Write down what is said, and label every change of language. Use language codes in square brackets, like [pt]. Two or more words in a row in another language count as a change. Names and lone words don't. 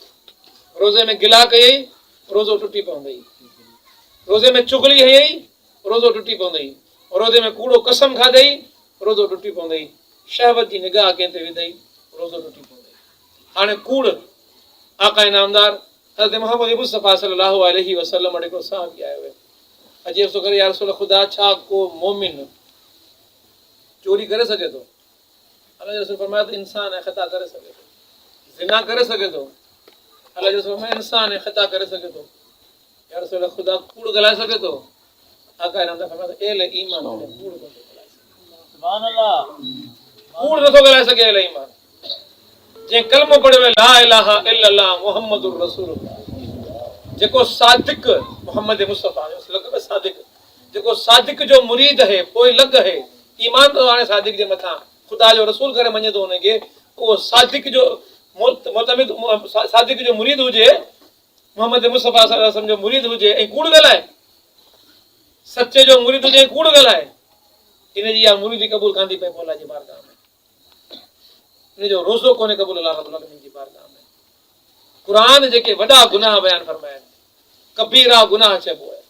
[sd] रोज़े में गिला कयई, रोज़ो टुटी पवंदई। रोज़े में चुगली हयई, रोज़ो टुटी पवंदई। रोज़े में कूड़ो कसम खाधई, रोज़ो टुटी पवंदई। शहवत जी निगाह कंहिं ते विधई, रोज़ो टुटी पवंदई। हाणे कूड़, आका इनामदार हज़रत मुहम्मद मुस्तफ़ा [ar] صلى الله عليه وسلم [sd] वटि हिकिड़ो सहाबी आयो आहे। अजीब सो करे, या रसूल ख़ुदा, छा को मोमिन चोरी करे सघे थो? अल्लाह जो रसूल फरमाया त इंसान है, ख़ता करे सघे थो। ज़िना करे सघे थो? अल्लाह जो रसूल फरमाया इंसान है, ख़ता करे सघे थो। या रसूल ख़ुदा, कूड़ ॻाल्हाए सघे थो? आका इनामदार फरमाया त एल ईमान, कूड़ कोन थो ॻाल्हाए सघे। [ar] سبحان الله, [sd] कूड़ नथो ॻाल्हाए सघे एल ईमान। जंहिं कलमो पढ़ियो आहे [ar] لا إله إلا الله محمد رسول الله, [sd] जेको सादिक मुहम्मद मुस्तफ़ा लक़ब सादिक, जेको सादिक जो मुरीद है, पोइ लॻ है, ईमान तो हाणे सादिक जे मथां ख़ुदा जो रसूल करे मञे थो हुनखे, उहो सादिक जो मुतमिद, सादिक जो मुरीद हुजे, मुहम्मद मुस्तफ़ा [ar] صلى الله عليه وسلم [sd] जो मुरीद हुजे ऐं कूड़ ॻाल्हाए, सचे जो मुरीद हुजे ऐं कूड़ ॻाल्हाए, इन जी इहा मुरीदी क़बूल कांदी पए अल्लाह जी बारगाह में। इन जो रोज़ो कोन्हे क़बूल [ar] الله رب العالمين [sd] जी बारगाह में। क़ुरान जेके वॾा गुनाह बयान फरमाया आहिनि, कबीरा गुनाह चइबो आहे।